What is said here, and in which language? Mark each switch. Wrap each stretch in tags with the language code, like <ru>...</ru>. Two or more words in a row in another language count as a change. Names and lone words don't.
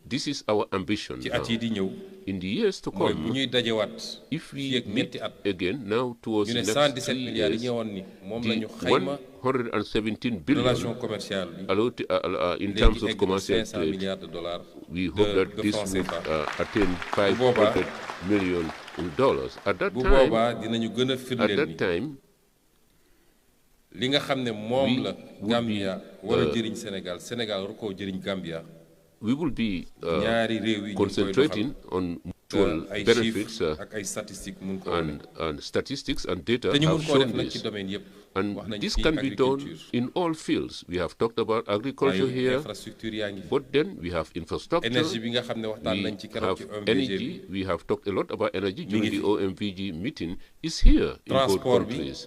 <en>This is our ambition now. In the years to come, if we meet again now towards the next 3 years, the 117 billion in terms of commercial trade, we hope that this would attain $500 million. At that time,</en> <wo>li nga xam ne moom la Gambia war a jëriñ Sénégal, Sénégal war koo jëriñ Gambia.</wo> <en>We will be concentrating on mutual benefits and statistics and data have shown this. And this can be done in all fields. We have talked about agriculture here, but then we have infrastructure, we have energy, we have talked a lot about energy during the OMVG meeting, is here in both countries.</en>